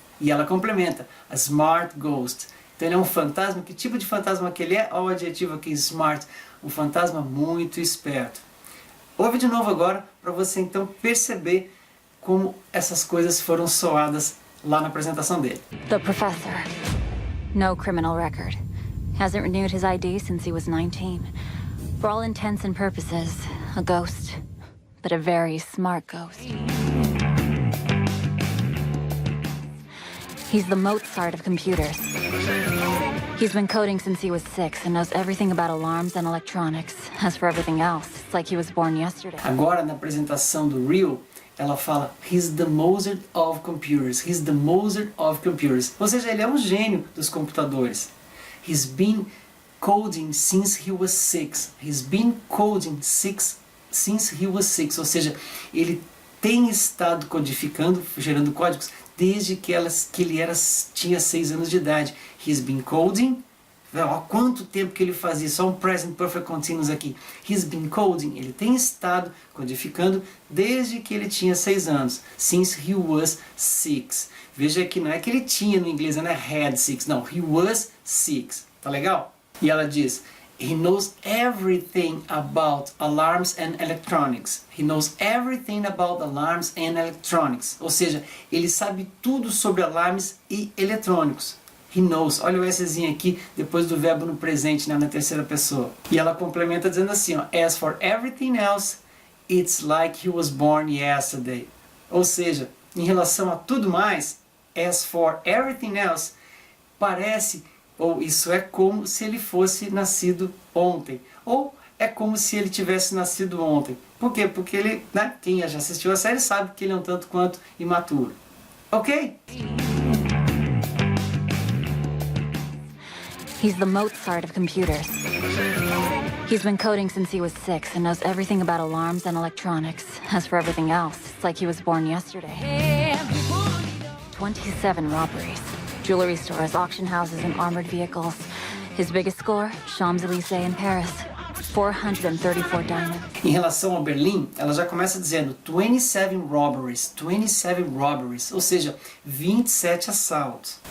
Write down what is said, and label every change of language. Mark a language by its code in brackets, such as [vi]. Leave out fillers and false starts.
[pt] E ela complementa, [en] a smart ghost. [pt] Então ele é um fantasma, que tipo de fantasma que ele é? Olha o adjetivo aqui, smart. Um fantasma muito esperto. Ouve de novo agora, para você então perceber como essas coisas foram soadas lá na apresentação dele. [en] The professor. No criminal record. Hasn't renewed his ID since he was 19. For all intents and purposes, a ghost. But a very smart ghost. He's the Mozart of computers. He's been coding since he was 6 and knows everything about alarms and electronics. As for everything else, it's like he was born yesterday. [pt] Agora, na apresentação do Real, ela fala [en] He's the Mozart of computers. He's the Mozart of computers. [pt] Ou seja, ele é um gênio dos computadores. [en] He's been coding since he was 6. He's been coding since he was 6. [pt] Ou seja, ele tem estado codificando, gerando códigos, desde que ele tinha 6 anos de idade. [en] He's been coding [pt] Ó, quanto tempo que ele faz isso, só um present perfect continuous aqui. [en] He's been coding, [pt] ele tem estado codificando desde que ele tinha 6 anos. [en] Since he was 6. [pt] Veja que não é que ele tinha no inglês, não é [en] had 6, [pt] não. [en] He was 6. [pt] Tá legal? E ela diz, [en] he knows everything about alarms and electronics. He knows everything about alarms and electronics. [pt] Ou seja, ele sabe tudo sobre alarmes e eletrônicos. [en] He knows. [pt] Olha o Szinho aqui, depois do verbo no presente, né, na terceira pessoa. E ela complementa dizendo assim, ó, [en] as for everything else, it's like he was born yesterday. [pt] Ou seja, em relação a tudo mais, [en] as for everything else, [pt] parece, ou isso é como se ele fosse nascido ontem. Ou é como se ele tivesse nascido ontem. Por quê? Porque ele, né, quem já assistiu a série sabe que ele é um tanto quanto imaturo. Ok? [en] He's the Mozart of computers. He's been coding since he was 6 and knows everything about alarms and electronics. As for everything else, it's like he was born yesterday. 27 robberies. Jewelry stores, auction houses, and armored vehicles. His biggest score, Champs-Élysées in Paris. 434 diamonds. [pt] Em relação ao Berlim, ela já começa dizendo [en] 27 robberies, 27 robberies, [pt] ou seja, 27 assaltos.